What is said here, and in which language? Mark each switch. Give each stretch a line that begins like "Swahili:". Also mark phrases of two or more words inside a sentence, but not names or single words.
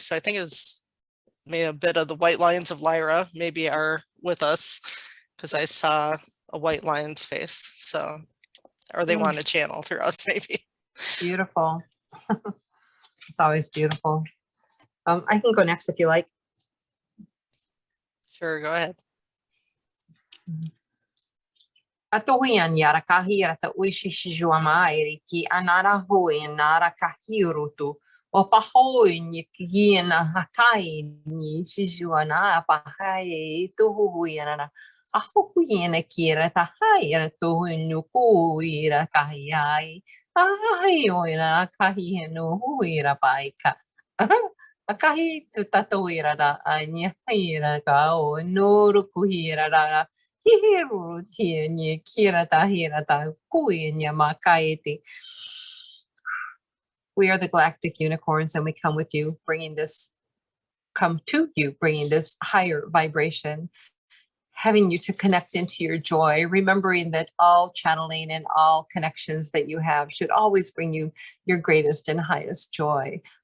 English: So I think it was maybe a bit of the white lions of Lyra maybe are with us, because I saw a white lion's face. So, or they want to channel through us maybe. Beautiful. It's always beautiful. I can go next if you like. Sure, go ahead. Atohian yara kahira ta uishi shijuamairi ki anara hoi nara kahirutu o pahoi ni kiena hakai ni shijuana pahai tuhuiana ahuiana kira ta haira tuhunuku ira kahiai ai oira kahihenu huira paika akahi tatoira da anya hira ka o nuru kuhira da hihiru tieni kira ta hira ta kuinya makaiti. We are the galactic unicorns, and we come to you bringing this higher vibration, having you to connect into your joy, remembering that all channeling and all connections that you have should always bring you your greatest and highest joy.